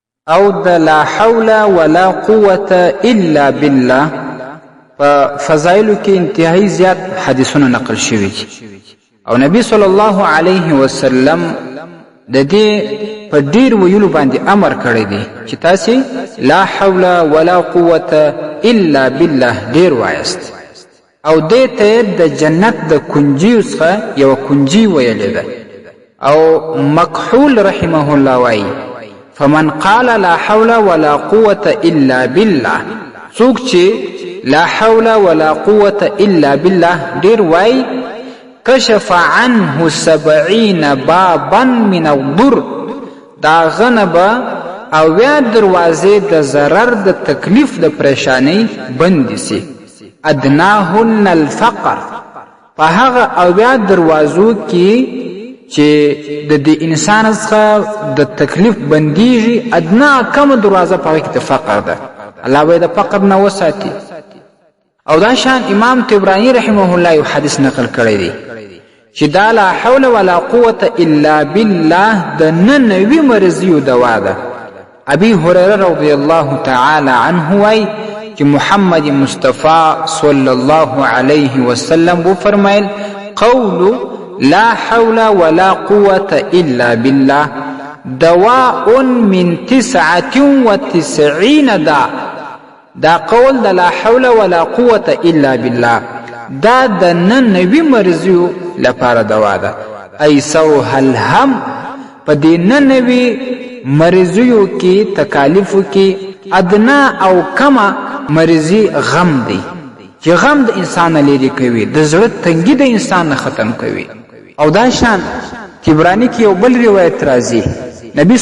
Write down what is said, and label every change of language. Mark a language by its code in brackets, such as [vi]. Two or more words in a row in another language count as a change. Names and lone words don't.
[ps] او د [ar] لا حول ولا قوة الا بالله [ps] په فضایلو کې انتهایی زیات حدیثونه نقل شوي دي او نبی [ar] صلی الله علیه وسلم [ps] د دې په ډیر ویلو باندې امر کړی دی چې تاسو [ar] لا حول ولا قوة الا بالله [ps] ډیر وایست او دې ته د جنت د کنجیو څخه یو کنجی ویلې ده او مکحول [ar] رحمه الله [ps] وایي [ar] فمن قال لا حول ولا قوة الا بالله [ps] څوک چې [ar] لا حول ولا قوة الا بالله [ps] ډیر وایي [ar] کشف عنه 70 بابا من الضر [ps] دا غنبه او یا دروازې د ضرر د تکلیف د پریشانی بند سي [ar] ادناهن الفقر [ps] په هغه او یا دروازو کې چې د دې انسان څخه د تکلیف بنديږي ادنا کم دروازه په کې فقر ده الله به د فقر نه وساتي او دا شان امام طبرانی [ar] رحمه الله [ps] یو حدیث نقل کړی دی چې دا [ar] لا حول ولا قوة الا بالله [ps] د ننوي مرضیو دوا ده ابي هريره [ar] رضی الله تعالی عنه [ps] وای چې محمد مصطفی [ar] صلی الله علیه وسلم [ps] و فرمایل [ar] قول لا حول ولا قوة الا بالله دواء من [ps] 99 دا قول د [ar] لا حول ولا قوة الا بالله [ps] دا د ننوي مرضیو لپاره دوا ده [ar] ایسوها الهم [ps] په دې ننوي مرضیو کې تکالیفو کې ادنا او کما مرضی غم دی چې غم د انسان لري کوي د زړه تنګي د انسان ختم کوي او دا شان طبرانی کې یو بل روایت راځي نبی